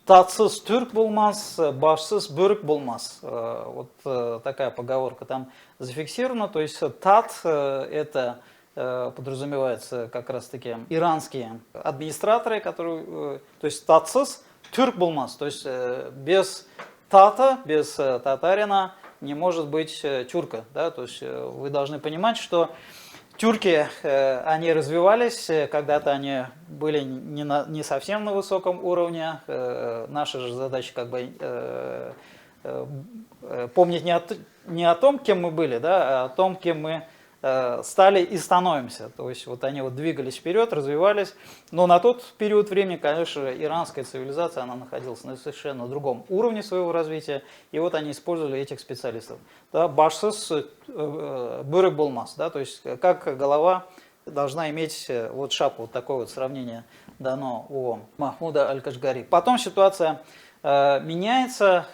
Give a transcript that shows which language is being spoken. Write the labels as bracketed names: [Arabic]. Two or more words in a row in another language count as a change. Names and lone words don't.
[Kazakh] Татсыз түрк болмас, башсыз бөрік болмас. [Russian] Вот такая поговорка там зафиксирована. То есть тат это подразумевается как раз-таки иранские администраторы, которые, то есть [Kazakh] татсыз түрк болмас. [Russian] То есть без тата, без татарина не может быть тюрка. Да? То есть вы должны понимать, что тюрки, они развивались, когда-то они были не совсем на высоком уровне. Наша же задача как бы помнить не о том, кем мы были, да, а о том, кем мы стали и становимся. То есть вот они вот двигались вперед, развивались. Но на тот период времени, конечно, иранская цивилизация, она находилась на совершенно другом уровне своего развития. И вот они использовали этих специалистов. [Kazakh] Да, башсыз бөрік болмас, да, [Russian] то есть как голова должна иметь вот шапку. Вот такое вот сравнение дано у Махмуда Аль-Кашгари. Потом ситуация меняется.